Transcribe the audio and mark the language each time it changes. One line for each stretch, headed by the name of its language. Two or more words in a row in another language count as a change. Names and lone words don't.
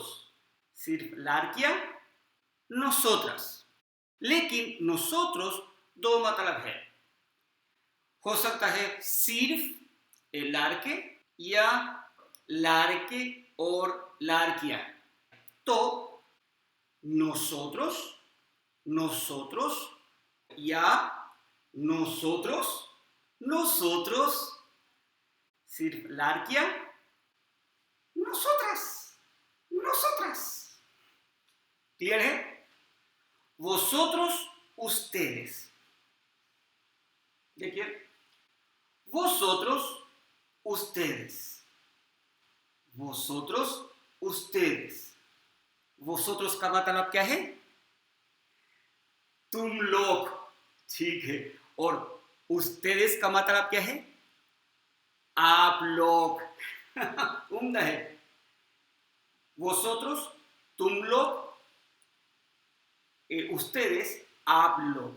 Urdu: صرف لڑکیاں، nosotras. لیکن nosotros دو مطلب ہے. ہو سکتا ہے صرف لڑکے یا لڑکے اور لڑکیاں.
Spanish: तो nosotros, nosotros या nosotros, nosotros।
Urdu: صرف لڑکیاں,
Spanish: nosotras, nosotras।
Urdu: کلیئر ہے?
Spanish: Vosotros, ustedes। देखिए, vosotros, ustedes. Vosotros, ustedes.
Urdu: वोसोत्रोस کا مطلب کیا ہے? تم لوگ، ٹھیک ہے. اور ustedes کا مطلب کیا ہے؟ آپ لوگ. عمدہ ہے۔ vosotros، تم لوگ، ustedes، آپ لوگ.